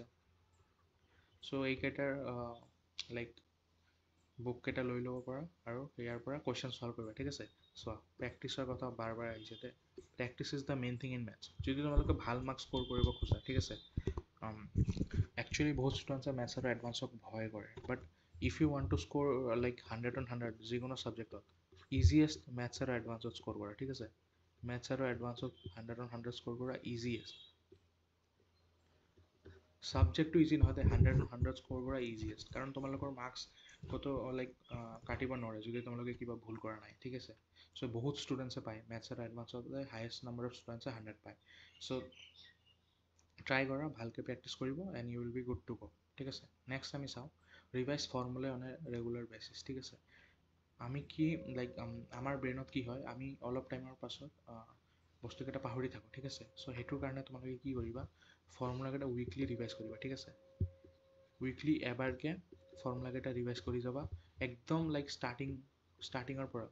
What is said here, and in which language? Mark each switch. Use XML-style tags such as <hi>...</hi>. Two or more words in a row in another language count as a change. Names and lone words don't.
<as>চ' এইকেইটাৰ বুককেইটা লৈ ল'ব পাৰা, আৰু ইয়াৰ পৰা কুৱেশ্যন ছল্ভ কৰিবা ঠিক আছে। চোৱা, প্ৰেক্টিছৰ কথা বাৰ আহিছে,</as> <en>practice is the main thing in maths.</en> <as>যদি তোমালোকে ভাল মাৰ্কছ স্ক'ৰ কৰিব খোজা ঠিক আছে, একচুৱেলি বহুত ষ্টুডেণ্টছে মেথছ আৰু এডভান্সক ভয় কৰে,</as> <en>but if you want to score</en> <as>100 on 100 যিকোনো ছাবজেক্টত, ইজিয়েষ্ট মেথছ আৰু এডভান্সত স্ক'ৰ কৰা ঠিক আছে। মেথছ আৰু এডভান্সত 100 on 100 স্ক'ৰ কৰা ইজিয়েষ্ট। ছাবজেক্টটো ইজি নহয়, 100 on 100 স্ক'ৰ কৰা ইজিয়েষ্ট, কাৰণ তোমালোকৰ মাৰ্কছ ক'তো কাটিব নোৱাৰে যদি তোমালোকে কিবা ভুল কৰা নাই ঠিক আছে। চ' বহুত ষ্টুডেণ্টছে পায় মেথছ আৰু এডভান্সত,</as> <en>highest number of students</en> <as>100 পায়। চ' ট্ৰাই কৰা, ভালকৈ প্ৰেক্টিছ কৰিব,</as> <en>and you will be good to go'</en> <as>ঠিক আছে। নেক্সট আমি চাওঁ</as> <en>revise formula on a regular basis</en> <as>ঠিক আছে। আমি কি আমাৰ ব্ৰেইনত কি হয়, আমি অলপ টাইমৰ পাছত বস্তুকেইটা পাহৰি থাকোঁ, ঠিক আছে। চ' সেইটোৰ কাৰণে তোমালোকে কি কৰিবা, ফৰ্মুলাকেইটা উইকলি ৰিভাইজ কৰিবা, ঠিক আছে। উইকলি এবাৰকৈ ফৰ্মুলাকেইটা ৰিভাইজ কৰি যাবা, একদম লাইক ষ্টাৰ্টিঙৰ পৰা।</as>